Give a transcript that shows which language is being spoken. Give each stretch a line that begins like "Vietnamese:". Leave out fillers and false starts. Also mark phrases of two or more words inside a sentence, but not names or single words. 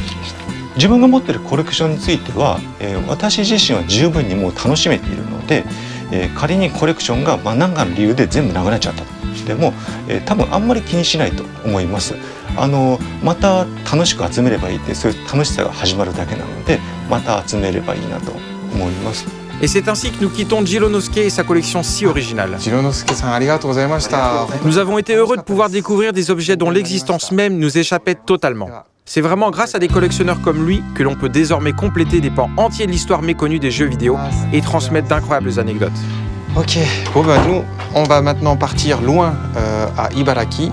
Japanese: 自分が持っているコレクションについては、私自身は十分にもう楽しめているので、仮にコレクションが何かの理由で全部なくなっちゃったとしても、多分あんまり気にしないと思います。また楽しく集めればいいってそういう楽しさが始まるだけなので、また集めればいいなと思います。
French: Et c'est ainsi que nous quittons Jironosuke et sa collection si originale.
Japanese: Jironosuke-san, ありがとうございました.
French: Nous avons été heureux de pouvoir découvrir des objets dont l'existence même nous échappait totalement. C'est vraiment grâce à des collectionneurs comme lui que l'on peut désormais compléter des pans entiers de l'histoire méconnue des jeux vidéo et transmettre d'incroyables anecdotes. Ok, bon nous, on va maintenant partir loin à Ibaraki.